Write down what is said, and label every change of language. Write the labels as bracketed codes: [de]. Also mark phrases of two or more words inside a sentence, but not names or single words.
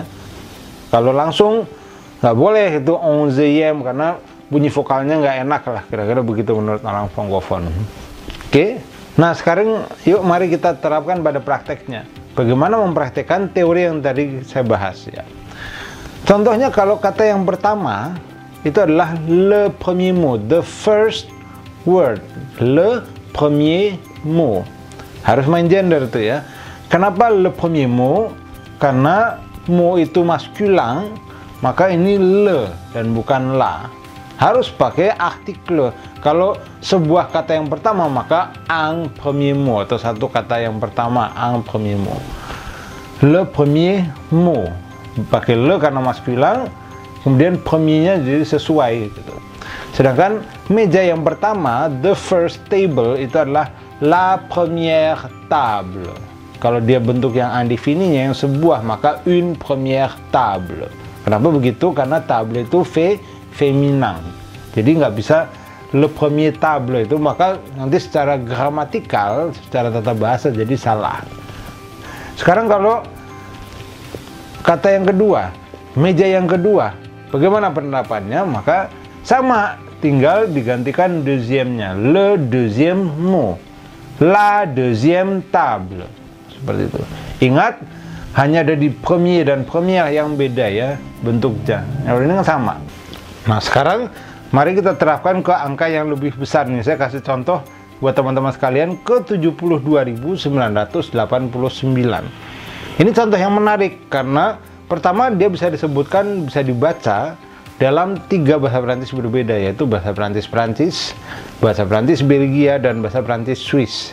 [id] Kalau langsung nggak boleh itu 11e karena bunyi vokalnya nggak enak lah, kira-kira begitu menurut orang frankofon. Oke. Nah sekarang yuk mari kita terapkan pada prakteknya. Bagaimana mempraktekkan teori yang tadi saya bahas ya. Contohnya kalau kata yang pertama itu adalah [fr] le premier mot, [en] the first word, [fr] le premier mot. [id] Harus main gender tuh ya. Kenapa le premier mot? Karena mot itu maskulin, maka ini le dan bukan la. Harus pakai artikel. Kalau sebuah kata yang pertama maka [fr] un premier mot, [id] atau satu kata yang pertama [fr] un premier mot. Le premier mot [id] pakai le karena maskulin, kemudian premiernya jadi sesuai gitu. Sedangkan meja yang pertama, [en] the first table, [id] itu adalah [fr] la première table. [id] Kalau dia bentuk yang indefininya, yang sebuah, maka [fr] une première table. [id] Kenapa begitu? Karena table itu feminin. Jadi nggak bisa [fr] le premier table [id] itu, maka nanti secara gramatikal, secara tata bahasa jadi salah. Sekarang kalau kata yang kedua, meja yang kedua, bagaimana penerapannya? Maka sama, tinggal digantikan deuxième-nya, [fr] le deuxième mot, la deuxième table, [id] seperti itu. Ingat, hanya ada di premier dan première yang beda ya bentuknya. Yang ini kan sama. Nah sekarang mari kita terapkan ke angka yang lebih besar nih. Saya kasih contoh buat teman-teman sekalian ke 72.989. Ini contoh yang menarik karena pertama dia bisa disebutkan, bisa dibaca dalam 3 bahasa Perancis berbeda, yaitu bahasa Perancis Prancis, bahasa Perancis Belgia, dan bahasa Perancis Swiss.